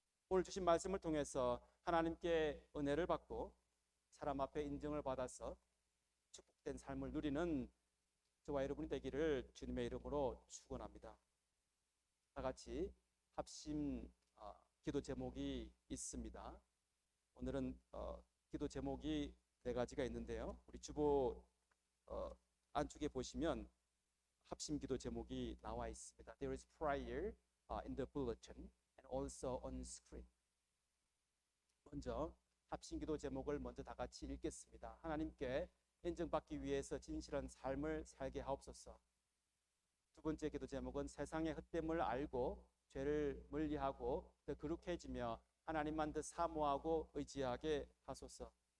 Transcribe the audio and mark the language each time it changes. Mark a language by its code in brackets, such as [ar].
[ko] 오늘 주신 말씀을 통해서 하나님께 은혜를 받고 사람 앞에 인정을 받아서 축복된 삶을 누리는 저와 여러분이 되기를 주님의 이름으로 축원합니다. 다 같이 합심 기도 제목이 있습니다. 오늘은 기도 제목이 4가지가 있는데요. 우리 주보 안쪽에 보시면 합심 기도 제목이 나와 있습니다. [en] There is prayer in the bulletin and also on screen. [ko] 먼저 합심 기도 제목을 먼저 다 같이 읽겠습니다. 하나님께 인정받기 위해서 진실한 삶을 살게 하옵소서. 두 번째 기도 제목은 세상의 헛됨을 알고 죄를 멀리하고 더 거룩해지며 하나님만 더 사모하고 의지하게 하소서.